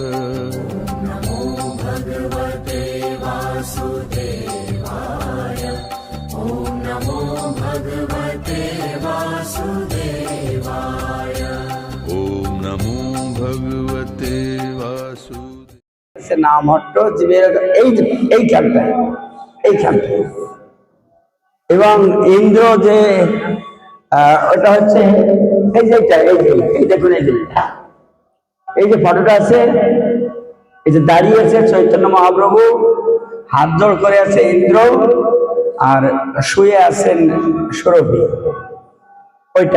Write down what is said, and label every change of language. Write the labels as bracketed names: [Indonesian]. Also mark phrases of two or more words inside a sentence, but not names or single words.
[Sanskrit] नमो भगवते वासुदेवाय. ओम् नमो भगवते वासुदेवाय. ओम् नमो भगवते वासुदेवाय. [Bangla] সে নামহট্ট জীবের এইখানটায়। এবং ইন্দ্র যে ওটা হচ্ছে এই যে এই দেখুন, এই যে ফটোটা আছে, এই যে দাঁড়িয়ে আছে চৈতন্য মহাপ্রভু, হাত জোড় করে আছে ইন্দ্র, আর শুয়ে আছেন সুরভি, ওইটা।